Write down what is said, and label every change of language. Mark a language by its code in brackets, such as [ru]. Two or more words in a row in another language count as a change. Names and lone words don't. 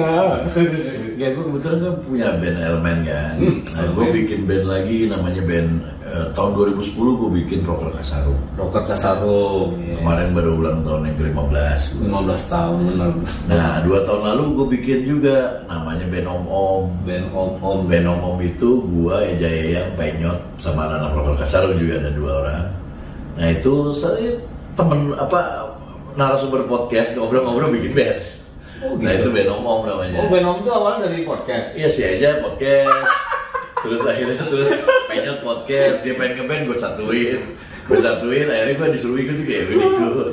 [id] Ya gue kebetulan kan punya band elemen kan. Nah, gue bikin band lagi namanya band tahun 2010 gue bikin Rocker Kasarung. Rocker Kasarung. Yes. Kemarin baru ulang tahun yang ke-15. 15 tahun benar. Nah 2 tahun lalu gue bikin juga namanya band Om Om. Band Om Om. Band Om Om itu gue, Eja Yayang, Penyot sama anak Rocker Kasarung juga ada 2 orang. Nah itu saya temen narasumber podcast ngobrol-ngobrol bikin band. Oh, gitu. Nah itu band Om namanya. Oh, band Om itu awalnya dari podcast. Iya sih aja podcast. Terus akhirnya Penyot podcast, dia pengen nge-band gue satuin, akhirnya gue disuruh ikut juga ya, gue ikut.